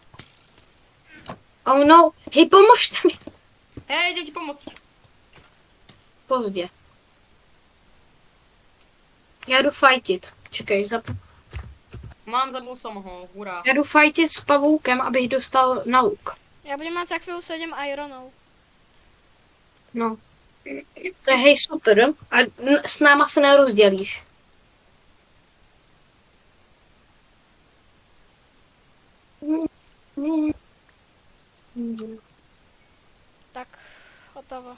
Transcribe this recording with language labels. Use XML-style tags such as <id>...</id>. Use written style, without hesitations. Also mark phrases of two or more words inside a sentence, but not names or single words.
<sk>Oh no, hej, pomožte mi.</sk> <cs>Hej, jdem ti pomoct. Pozdě. Já jdu fightit. Čekej,</cs> <sk>Zabil som ho, hurá.</sk> <cs>já jdu fightit s pavoukem, abych dostal na luk.</cs> <sk>Ja budem mať za chvíľu 7 ironov.</sk> <cs>No. To je hej super. A s náma se nerozdělíš. Tak, hotovo.</cs>